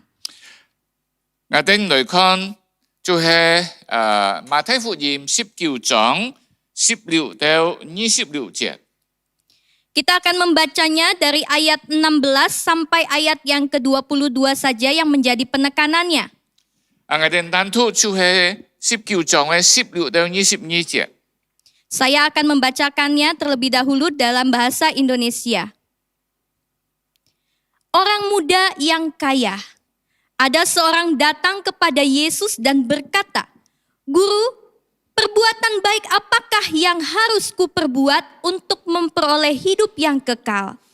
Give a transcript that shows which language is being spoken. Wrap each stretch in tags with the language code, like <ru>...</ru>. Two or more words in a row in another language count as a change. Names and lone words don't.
<yue>我哋嚟看就係馬太福音19章16到26節。</yue> <id>Kita akan membacanya dari ayat 16 sampai ayat yang ke-22 saja yang menjadi penekanannya.</id> <yue>我哋單讀就係19章嘅16到22節。</yue> <id>Saya akan membacakannya terlebih dahulu dalam bahasa Indonesia. Orang muda yang kaya. Ada seorang datang kepada Yesus dan berkata, "Guru, perbuatan baik apakah yang harus kuperbuat untuk memperoleh hidup yang kekal?"</id>